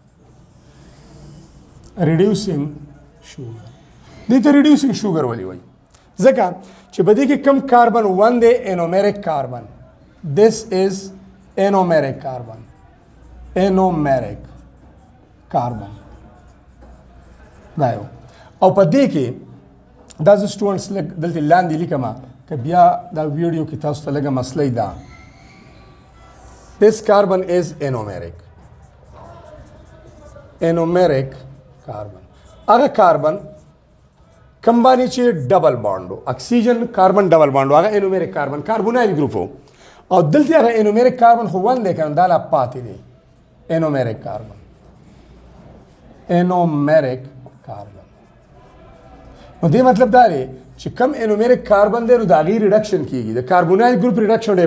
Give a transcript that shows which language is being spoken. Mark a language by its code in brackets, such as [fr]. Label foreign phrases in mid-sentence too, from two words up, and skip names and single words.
[en] reducing sugar [ps] دې ته [en] reducing sugar [ps] ولې وایي ځکه چې په دې کې کم کاربن 1 دی [en] anomeric carbon this is anomeric carbon anomeric carbon [ps] دا یو او په دې کې دا زه سټوډنټس دلته لاندې لیکم که بیا دا ویډیو کې تاسو ته لږه مسله ده [en] this carbon is anomeric anomeric carbon [ps] هغه کاربن کم باندې چې [en] double bond [ps] و [en] oxygen carbon double bond [ps] و هغه [en] anomeric carbon carbonyl group [ps] و او دلته هغه [en] anomeric carbon [ps] خو 1 دی کنه دا لا پاتې دی [en] anomeric carbon anomeric carbon [ps] نو دې مطلب دا دی چې کم [en] anomeric carbon [ps] دی نو د هغې ریډکشن کیږي د [en] carbonyl group [ps] ریډکشن ډېر